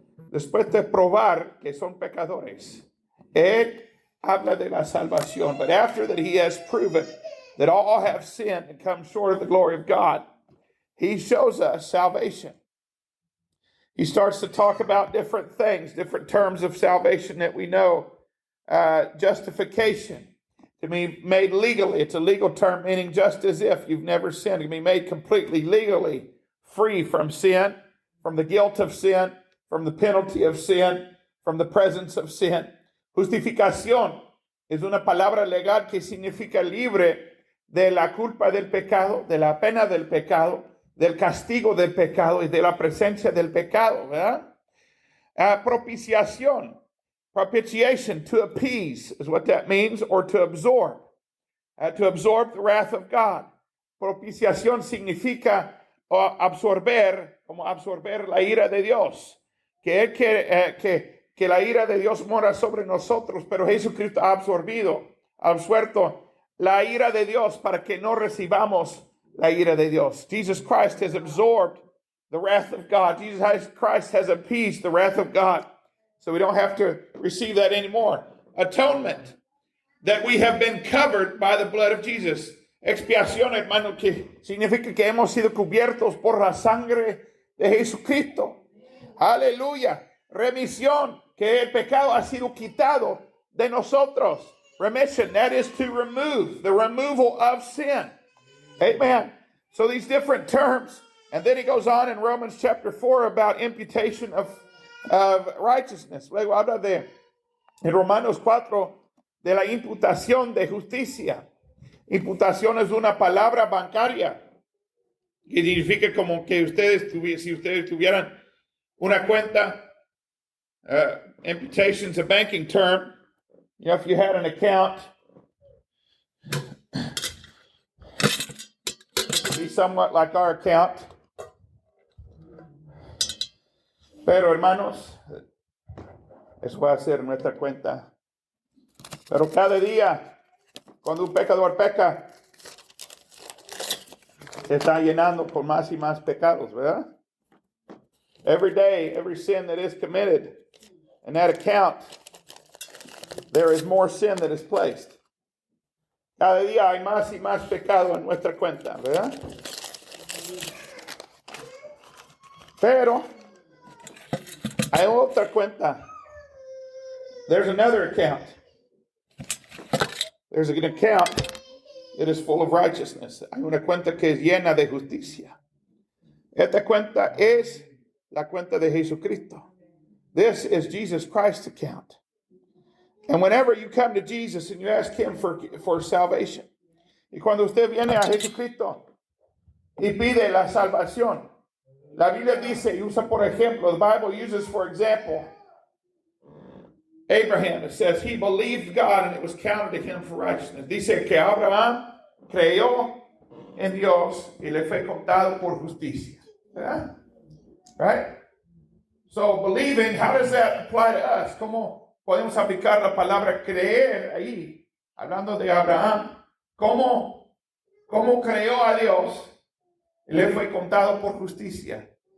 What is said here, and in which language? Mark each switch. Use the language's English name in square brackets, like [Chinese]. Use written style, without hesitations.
[Spanish] Después de probar que son pecadores, él habla de la salvación. [English] But after that he has proven that all have sinned and come short of the glory of God, he shows us salvation. He starts to talk about different things, different terms of salvation that we know. Justification, to be made legally. It's a legal term meaning just as if you've never sinned. To be made completely legally free from sin, from the guilt of sin, from the penalty of sin, from the presence of sin. [Spanish] Justificación es una palabra legal que significa libre de la culpa del pecado, de la pena del pecado, del castigo del pecado y de la presencia del pecado, ¿verdad? [English] Propiciación, propitiation, to appease is what that means, or to absorb the wrath of God. [Spanish] Propiciación significa absorber, como absorber la ira de Dios, que la ira de Dios mora sobre nosotros, pero Jesucristo ha absuelto la ira de Dios para que no recibamos la ira de Dios. [English] Jesus Christ has absorbed the wrath of God. Jesus Christ has appeased the wrath of God, so we don't have to receive that anymore. Atonement, that we have been covered by the blood of Jesus. [Spanish] Expiación, hermano, que significa que hemos sido cubiertos por la sangre de Jesucristo. Aleluya. Remisión, que el pecado ha sido quitado de nosotros. [English] Remission, that is to remove, the removal of sin. Amen. So these different terms, and then he goes on in Romans chapter 4 about imputation of righteousness. [Spanish] Luego habla en Romanos 4 de la imputación de justicia. Imputación es una palabra bancaria que significa como que si ustedes tuvieran una cuenta, [English] imputation is a banking term. You know, if you had an account, be somewhat like our account. [Spanish] Pero hermanos, eso va a ser nuestra cuenta. Pero cada día, cuando un pecador peca, se está llenando por más y más pecados, ¿verdad? Every day, every sin that is committed in that account, there is more sin that is placed. Cada día hay más y más pecado en nuestra cuenta, ¿verdad? Pero hay otra cuenta. [English] There's another account. There's an account that is full of righteousness. [Spanish] Hay una cuenta que es llena de justicia. Esta cuenta es la cuenta de Jesucristo. [English] This is Jesus Christ's account. And whenever you come to Jesus and you ask him for salvation, [Spanish] y cuando usted viene a Jesucristo y pide la salvación, la Biblia dice y usa por ejemplo, [English] the Bible uses for example, Abraham, it says he believed God and it was counted to him for righteousness. [Spanish] Dice que Abraham creyó en Dios y le fue contado por justicia. ¿Verdad? [English] Right? So believing, how does that apply to us? [Spanish] ¿Cómo podemos aplicar la palabra creer ahí? Hablando de Abraham, ¿cómo creyó a Dios y le fue contado por justicia?